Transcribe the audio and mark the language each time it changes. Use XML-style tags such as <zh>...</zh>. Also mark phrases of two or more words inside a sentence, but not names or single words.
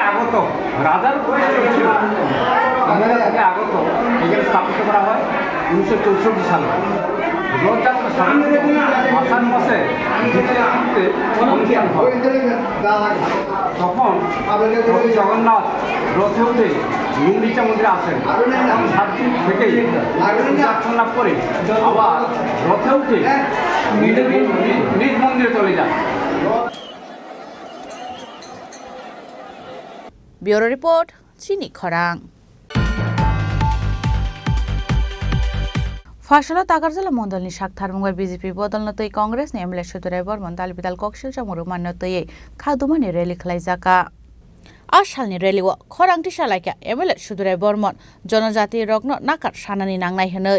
<bn>আগত রাজার ছিল কুমিল্লা থেকে আগত এখানে স্থাপিত করা হয় 1964 সালে রথযাত্রা সাধারণত আষাঢ় মাসে অনুষ্ঠান হয় তখন প্রভু জগন্নাথ রথে উঠে গুন্ডিচা মন্দিরে আসেন তখন 7 দিন থেকেই পূজা করে আবার রথে উঠে নিজ মন্দিরে চলে যান</bn> <en>bureau report</en> <trp>চিনি খরাং Fashala Tagarjala Mondalni Shakthar Mungai BJP Bodal Notoi Congress ni MLA Shudurai Bormon Dal Bidal Kokshil Jamuru Manotoi Khadumani Rally Khlaijaka Ashalni Rally wa Khorang Tishalaka MLA Shudurai Bormon Jonojati Rogno Nakar Shanani Nangnai Hanoi</trp>